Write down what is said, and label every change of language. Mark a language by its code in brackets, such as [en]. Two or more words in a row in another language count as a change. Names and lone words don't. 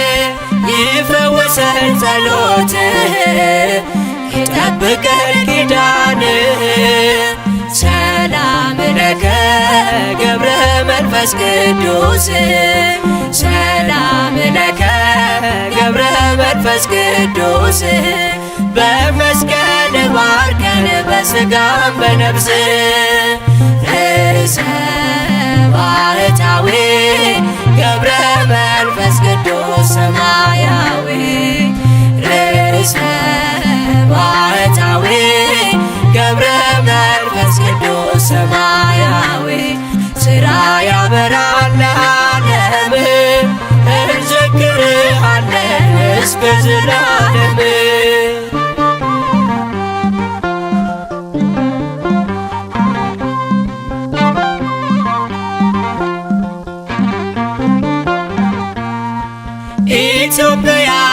[am] ይፈውሰን ጸሎትህ ይጠብቀን ኪዳንህ [gez] ሰላም ለከ [am] ገብረ መንፈስ ቅዱስ [gez] ሰላም ለከ [am] ገብረ መንፈስ ቅዱስ በመስቀል ባርከን በሥጋም በነፍስ ርእሰ ባሕታዊ ገብረ መንፈስ ቅዱስ ሰማያዊ ርእሰ ባሕታዊ ገብረ መንፈስ ቅዱስ ሰማያዊ ሥራ ያበራል ለዓለም እንዘክርሃለን እስከ ዘላለም። ኢትዮጵያ